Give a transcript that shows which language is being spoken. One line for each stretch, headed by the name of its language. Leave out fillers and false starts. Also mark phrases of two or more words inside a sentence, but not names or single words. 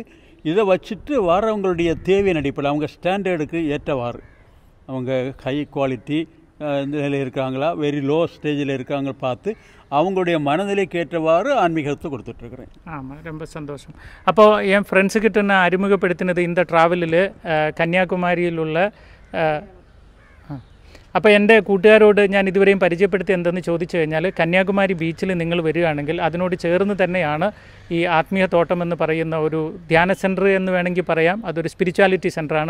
Tamil: இதை வச்சுட்டு வரவங்களுடைய தேவையின் அடிப்படையில் அவங்க ஸ்டாண்டர்டுக்கு ஏற்றவாறு அவங்க
English: high quality
Tamil: நிலையில் இருக்காங்களா,
English: very low
Tamil: ஸ்டேஜில் இருக்காங்க பார்த்து அவங்களுடைய மனநிலைக்கு ஏற்றவாறு ஆன்மீகத்தை கொடுத்துட்ருக்குறேன். ஆமாம், ரொம்ப சந்தோஷம். அப்போது என் ஃப்ரெண்ட்ஸுக்கிட்ட நான் அறிமுகப்படுத்தினது இந்த
Malayalam: ட்രാവലിൽ കന്യാകുമാരിയിലുള്ള അപ്പോൾ എൻ്റെ കൂട്ടുകാരോട് ഞാൻ ഇതുവരെയും പരിചയപ്പെടുത്തി എന്തെന്ന് ചോദിച്ചു കഴിഞ്ഞാൽ, കന്യാകുമാരി ബീച്ചിൽ നിങ്ങൾ വരികയാണെങ്കിൽ അതിനോട് ചേർന്ന് തന്നെയാണ് ഈ ആത്മീയ തോട്ടം എന്ന് പറയുന്ന ഒരു ധ്യാന സെൻറ്റർ എന്ന് വേണമെങ്കിൽ പറയാം. അതൊരു സ്പിരിച്വാലിറ്റി സെൻറ്ററാണ്.